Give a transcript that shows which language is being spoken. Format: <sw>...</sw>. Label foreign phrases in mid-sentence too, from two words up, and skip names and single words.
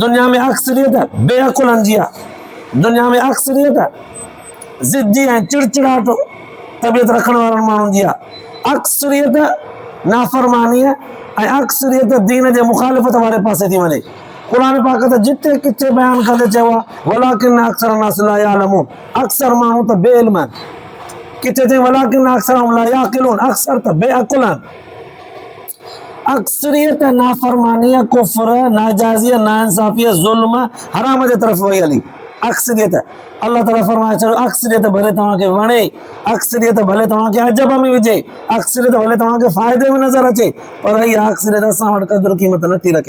<sd>दुनिया में अक्सरियत बेअकुलनि जी आहे। दुनिया में अक्सरियत ज़िद्दी ऐं चिड़चिड़ाहट तबियत रखण वारनि माण्हुनि जी आहे। अक्सरियत नाफ़रमानीअ ऐं अक्सरियत दीन जे मुखालिफ़त वारे पासे थी वञे। क़ुर पाक त जिते किथे बयानु कंदे चयो आहे</sd> <ar>ولكن أكثر الناس لا يعلمون,</ar> <sd>अक्सर माण्हू त बेइल्म आहिनि। किथे चई</sd> <ar>ولكن أكثرهم لا يعقلون,</ar> <sd>अक्सर त बेअकुल आहिनि। अक्सरियत नाफ़रमानीअ, कुफ़्र, नाजाइज़ियत, नाइंसाफ़ियत, ज़ुल्म, हराम जे तरफ़ वई हली। अक्सरियत अल्लाह ताला फरमाए छॾियो, अक्सरियत भले तव्हांखे वणे, अक्सरियत भले तव्हांखे अजब में विझे, अक्सरियत भले तव्हांखे फ़ाइदे में नज़र अचे, पर इहा अक्सरियत असां वटि क़दुरु क़ीमत नथी रखे।</sd>